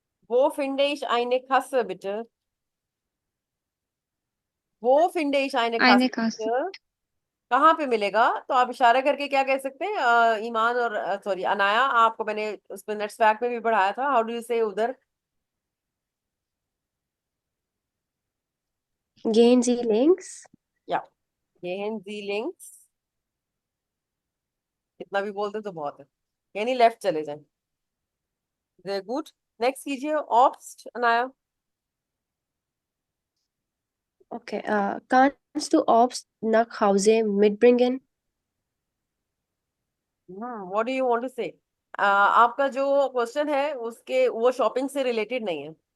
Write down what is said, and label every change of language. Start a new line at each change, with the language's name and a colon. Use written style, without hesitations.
German: wo finde ich eine Kasse bitte? वो finde ich eine आईने Kasse कासे।
Hindi: bitte? कहाँ पे मिलेगा? तो आप इशारा करके क्या कह सकते हैं? ईमान और सॉरी अनाया, आपको मैंने उसमें नेट्स पैक में भी पढ़ाया था।
English: How do you say उधर?
German: Gehen Sie links?
Hindi: या ये हैं जी लिंक्स। इतना भी बोलते तो बहुत है, यानी लेफ्ट चले जाएं।
English: Very good.
Hindi: नेक्स्ट कीजिए ऑब्स्ट Anaya.
English: Okay.
German: Kannst du Obst nach Hause mitbringen?
English: What do you want to say?
Hindi: आपका जो क्वेश्चन है उसके वो शॉपिंग से रिलेटेड नहीं है।